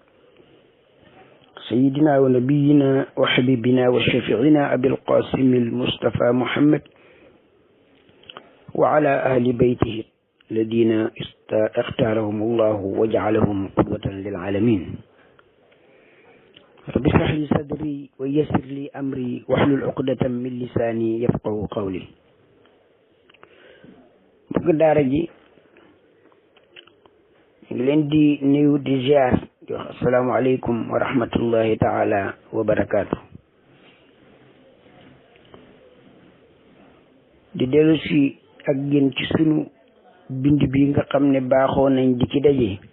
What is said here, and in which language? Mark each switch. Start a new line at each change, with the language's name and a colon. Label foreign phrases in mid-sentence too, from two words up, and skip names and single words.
Arabic: سيدنا ونبينا وحبيبنا وشفيعنا أبي القاسم المصطفى محمد وعلى أهل بيته الذين اختارهم الله وجعلهم قدوة للعالمين رب اشرح لي صدري ويسر لي أمري واحلل عقدة من لساني يفقه قولي
Wolof: bëgg daara ji ngi leen di nuyu di ziar di wax
Arabic: السلام عليكم ورحمة الله تعالى وبركاته
Wolof: di dellu si ak yéen ci sunu bind bi nga xam ne baaxoo nañ di ci daje